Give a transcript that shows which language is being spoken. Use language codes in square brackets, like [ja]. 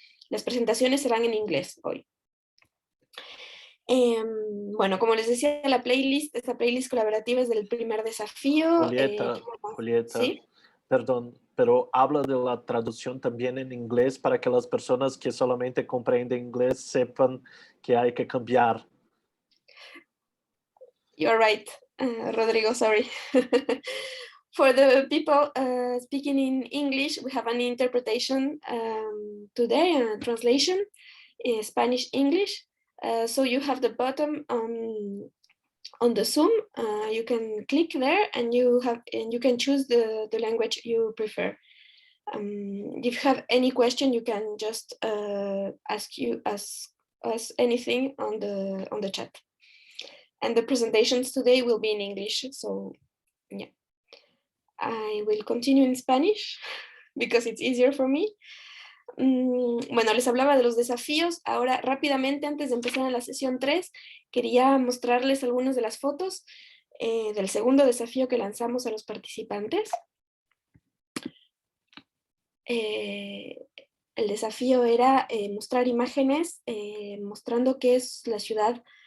[es] Las presentaciones serán en inglés hoy. Bueno, como les decía, esta playlist colaborativa es del primer desafío. Julieta, ¿sí? Perdón, pero habla de la traducción también en inglés para que las personas que solamente comprenden inglés sepan que hay que cambiar. [en] You're right, Rodrigo, sorry. For the people speaking in English, we have an interpretation today, a translation in Spanish-English. So you have the button on the Zoom. You can click there, and you can choose the language you prefer. If you have any question, you can just ask us anything on the chat. And the presentations today will be in English, so yeah. I will continue in Spanish because it's easier for me. [es] Bueno, les hablaba de los desafíos. Ahora, rápidamente, antes de empezar en la sesión 3, quería mostrarles algunas de las fotos del segundo desafío que lanzamos a los participantes. El desafío era mostrar imágenes mostrando qué es la ciudad.